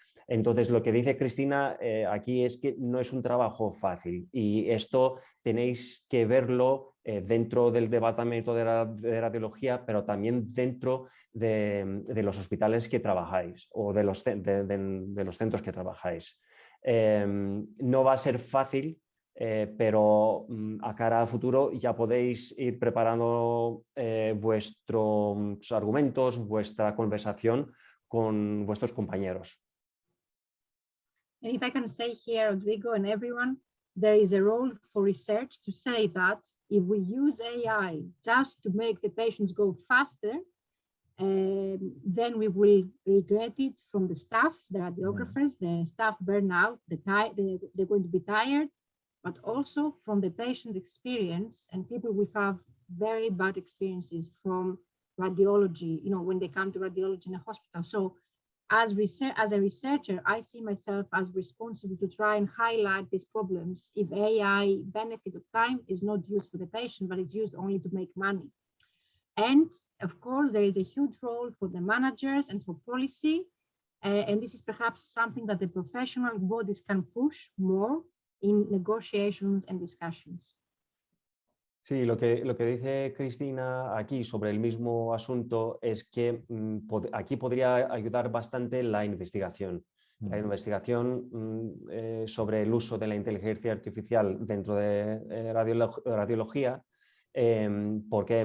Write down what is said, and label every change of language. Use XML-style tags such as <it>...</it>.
<es>Entonces, lo que dice Cristina aquí es que no es un trabajo fácil y esto tenéis que verlo dentro del departamento de radiología, pero también dentro de los hospitales que trabajáis o de los centros que trabajáis. No va a ser fácil, pero a cara a futuro ya podéis ir preparando vuestros argumentos, vuestra conversación con vuestros compañeros.</es> <en>And if I can say here, Rodrigo and everyone, there is a role for research to say that if we use AI just to make the patients go faster, then we will regret it from the staff, the radiographers, the staff burnout, they're going to be tired, but also from the patient experience, and people will have very bad experiences from radiology, you know, when they come to radiology in a hospital. So as a researcher, I see myself as responsible to try and highlight these problems if AI benefit of time is not used for the patient, but it's used only to make money. And of course, there is a huge role for the managers and for policy. And this is perhaps something that the professional bodies can push more in negotiations and discussions.</en> <es>Sí, lo que dice Cristina aquí sobre el mismo asunto es que aquí podría ayudar bastante la investigación. La investigación sobre el uso de la inteligencia artificial dentro de radiología. ¿Por qué?</es>